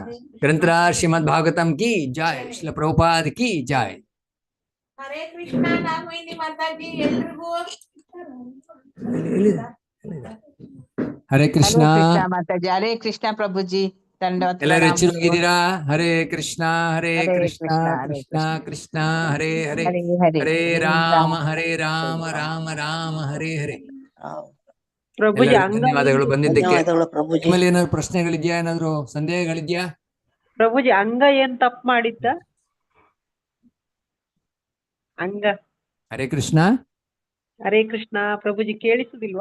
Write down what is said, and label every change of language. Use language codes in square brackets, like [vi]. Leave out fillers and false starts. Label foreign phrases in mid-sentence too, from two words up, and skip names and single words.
[hi] ग्रंथराज श्रीमद् भागवतम् की जय, श्रील प्रभुपाद की जय. [kn] ಹರೇ ಕೃಷ್ಣ. ನಾಗವೇಣಿ ಮಾತಾಜಿ ಎಲ್ರಿಗೂ ಹರೇ ಕೃಷ್ಣ ಮಾತಾಜಿ. ಹರೇ ಕೃಷ್ಣ ಪ್ರಭುಜಿ. ಎಲ್ಲರೂ ಹೆಚ್ಚಿರೋಗಿದ್ದೀರಾ? ಹರೇ ಕೃಷ್ಣ ಹರೇ ಕೃಷ್ಣ ಕೃಷ್ಣ ಕೃಷ್ಣ ಹರೇ ಹರೇ, ಹರೇ ರಾಮ ರಾಮ ರಾಮ ಹರೇ ಹರೇ. ಧನ್ಯವಾದಗಳು ಬಂದಿದ್ದಕ್ಕೆ. ನಿಮ್ಮಲ್ಲಿ ಏನಾದ್ರು ಪ್ರಶ್ನೆಗಳಿದ್ಯಾ, ಏನಾದ್ರು ಸಂದೇಹಗಳಿದ್ಯಾ? ಪ್ರಭುಜಿ, ಅಂಗ ಏನ್ ತಪ್ಪು ಮಾಡಿದ್ದ? ಅಂಗ. ಹರೇ ಕೃಷ್ಣ. ಹರೇ ಕೃಷ್ಣ ಪ್ರಭುಜಿ. ಕೇಳಿಸುದಿಲ್ವಾ?